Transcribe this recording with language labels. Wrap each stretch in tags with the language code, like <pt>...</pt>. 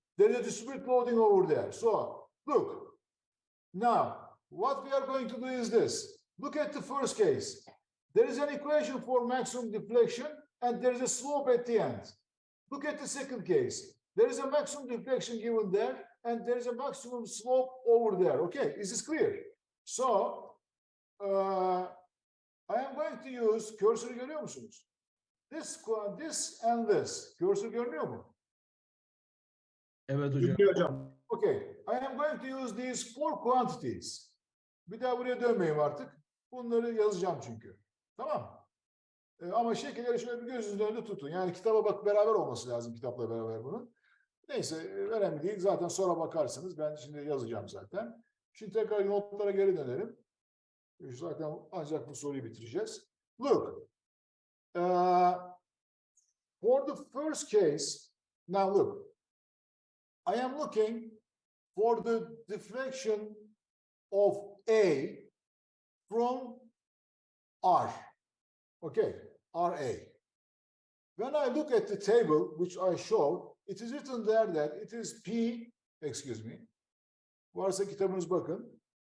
<en>There is a distributed loading over there. So look. Now, what we are going to do is this. Look at the first case. There is an equation for maximum deflection and there is a slope at the end. Look at the second case. There is a maximum deflection given there and there is a maximum slope over there. Okay, is this clear? So, I am going to use,</en> <tr>cursor'ı görüyor musunuz?</tr> <en>this and this.</en> <tr>Cursor görünüyor mu? Evet hocam. Bilmiyorum hocam.</tr> <en>Okay. I am going to use these four quantities.</en> <tr>Bir daha buraya dönmeyeyim artık. Bunları yazacağım çünkü. Tamam. Ama şekilleri şöyle bir gözünüzün önünde tutun. Yani kitaba bak beraber olması lazım kitapla beraber bunun. Neyse önemli değil. Zaten sonra bakarsınız. Ben şimdi yazacağım zaten. Şimdi tekrar notlara geri dönelim. Zaten ancak bu soruyu bitireceğiz.</tr> <en>Look. For the first case, now look. I am looking for the deflection of A from R. Okay, RA. When I look at the table, which I show, it is written there that it is P, excuse me,</en> <tr>varsa kitabınız bakın.</tr>